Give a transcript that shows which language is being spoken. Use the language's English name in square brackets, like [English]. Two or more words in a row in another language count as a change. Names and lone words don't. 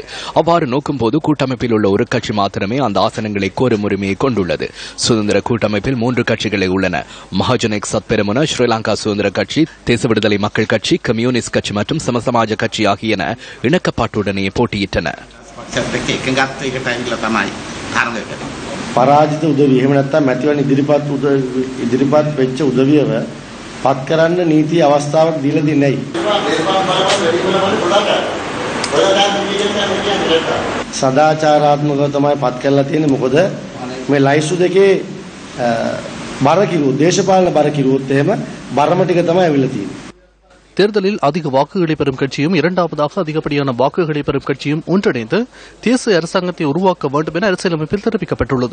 [Tamil] அவ்வாறு நோக்கும் போது கூட்டமைப்பில் உள்ள ஒரு கட்சி மாத்திரமே அந்த ஆசனங்களை கோரும் உரிமையை கொண்டுள்ளது. சுதந்திர கூட்டமைப்பில் 3 கட்சிகளை உள்ளன. மஹஜனக் சத்பெரமுன, ஸ்ரீலங்கா சுதந்திர கட்சி, தேச விடுதலை மக்கள் கட்சி, கம்யூனிஸ்ட் கட்சி மற்றும் சமசமாஜ கட்சி ஆகியன இணக்கப்பாட்டுடனே போட்டியிட்டன. [Sinhala] පරාජිත උදවිය එහෙම නැත්නම් මැතිවරණ ඉදිරිපත් වෙච්ච උදවියව පත් කරන්න නීති අවස්ථාවක් දීලා දෙන්නේ සදාචාරාත්මකව තමයි පත් කරලා තියෙන්නේ. මොකද මේ ලයිස්තු දෙකේ බර කිරුවොත් දේශපාලන බර කිරුවොත් එහෙම බරම ටික තමයි අවිල්ල තියෙන්නේ. [Tamil] தேர்தலில் அதிக வாக்குகளை பெறும் கட்சியும் இரண்டாவதாக அதிகப்படியான வாக்குகளை பெறும் கட்சியும் ஒன்றிணைந்து தேசிய அரசாங்கத்தை உருவாக்க வேண்டும் என அரசியலமைப்பில் தெரிவிக்கப்பட்டுள்ளது.